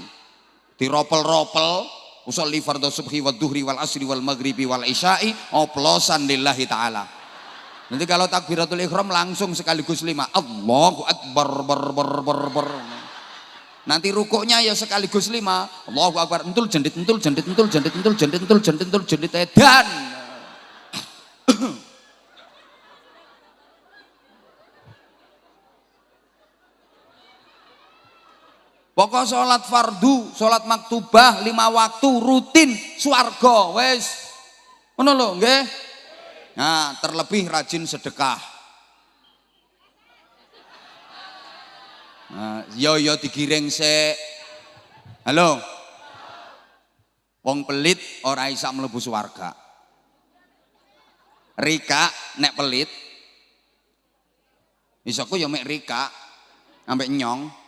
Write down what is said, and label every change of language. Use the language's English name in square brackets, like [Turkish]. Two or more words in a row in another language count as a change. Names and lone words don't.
[Arabic] Diropel-ropel أصلي فرض الصبح والظهر والعصر والمغرب والعشاء oplosan لله تعالى. [Indonesian] Nanti kalau takbiratul ihram langsung sekaligus 5. [Arabic] الله أكبر ber. [Indonesian] Nanti rukuknya ya sekaligus 5. [Arabic] الله أكبر [Javanese] entul jendit edan. Pokok sholat fardu, sholat maktubah 5 waktu rutin swarga wes. Ngono lho nggih. [Indonesian] Nah, terlebih rajin sedekah. Nah, [Javanese] yo digiring sik. Halo. Wong pelit ora isa mlebu swarga. Rika nek pelit. Isoku yo mek rika ambek nyong.